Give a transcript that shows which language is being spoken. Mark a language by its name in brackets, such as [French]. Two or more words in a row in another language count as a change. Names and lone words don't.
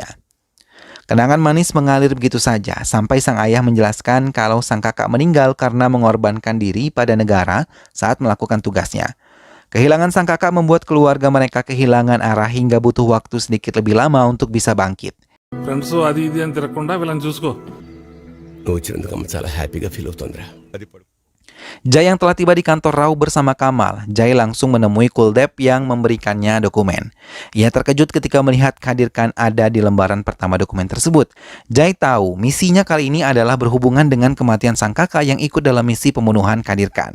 [Indonesian] Kenangan manis mengalir begitu saja sampai sang ayah menjelaskan kalau sang kakak meninggal karena mengorbankan diri pada negara saat melakukan tugasnya. Kehilangan sang kakak membuat keluarga mereka kehilangan arah hingga butuh waktu sedikit lebih lama untuk bisa bangkit. [Telugu] ఫ్రెండ్స్ అది ఇది అని తిరగకుండా వీళ్ళని చూసుకో. నువ్వు వచ్చినందుకు అమ్మ చాలా హ్యాపీగా ఫీల్ అవుతుందిరా. [Indonesian] Jai yang telah tiba di kantor RAW bersama Kamal, Jai langsung menemui Kuldep yang memberikannya dokumen. Ia terkejut ketika melihat Kadirkan ada di lembaran pertama dokumen tersebut. Jai tahu misinya kali ini adalah berhubungan dengan kematian sang kakak yang ikut dalam misi pembunuhan Kadirkan.